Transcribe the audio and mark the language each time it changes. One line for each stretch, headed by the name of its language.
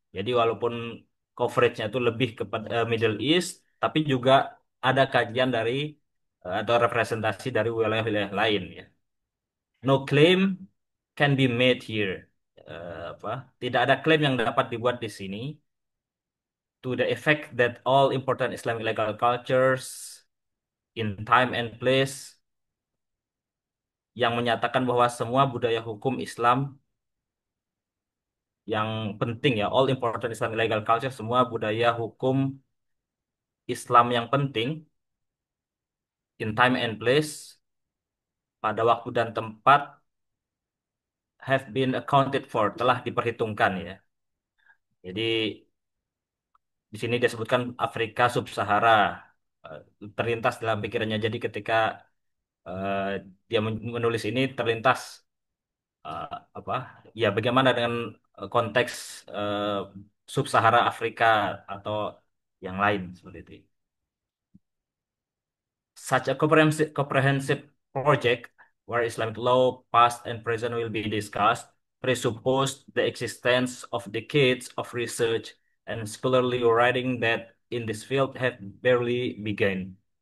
Indonesian: Jadi walaupun coveragenya itu lebih kepada Middle East, tapi juga ada kajian dari atau representasi dari wilayah-wilayah lain ya.
English: No claim can be made here.
Indonesian: Tidak ada klaim yang dapat dibuat di sini
English: to the effect that all important Islamic legal cultures in time and place
Indonesian: yang menyatakan bahwa semua budaya hukum Islam yang penting ya,
English: all important Islamic legal culture,
Indonesian: semua budaya hukum Islam yang penting
English: in time and place,
Indonesian: pada waktu dan tempat,
English: have been accounted for,
Indonesian: telah diperhitungkan ya. Jadi di sini disebutkan Afrika Sub-Sahara eh, terlintas dalam pikirannya. Jadi ketika eh, dia menulis ini terlintas eh, apa? Ya bagaimana dengan konteks eh, Sub-Sahara Afrika atau yang lain seperti itu.
English: Such a comprehensive project where Islamic law, past and present, will be discussed, presuppose the existence of decades of research and scholarly writing that in this field have barely begun.